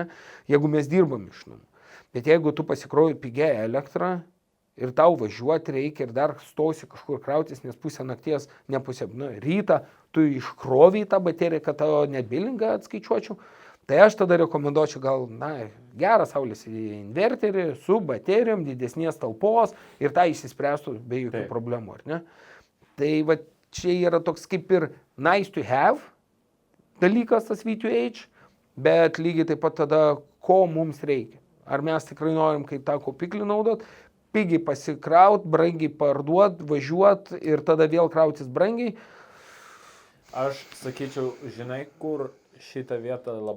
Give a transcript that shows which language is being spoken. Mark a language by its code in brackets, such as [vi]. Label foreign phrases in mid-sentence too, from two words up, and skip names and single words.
[lt] Jeigu mes dirbam iš namų. Bet jeigu tu pasikruoji pigią elektrą, ir tau važiuoti reikia ir dar stosi kažkur krautis, nes pusę nakties, ne pusę, rytą tu iškroviai tą bateriją, kad tavo net bilingą atskaičiuočiau, tai aš tada rekomenduočiau gal, gerą saulės inverterį su baterijom, didesnės talpos ir tą išsispręstų be jokių problemų, ar ne? Tai va čia yra toks kaip ir [en] nice to have [lt] dalykas tas V2H, bet lygiai taip pat tada, ko mums reikia. Ar mes tikrai norim kaip tą kaupiklį naudot, pigiai pasikraut, brangiai parduot, važiuot ir tada vėl krautis brangiai. Aš sakyčiau, žinai, kur šitą vietą labai...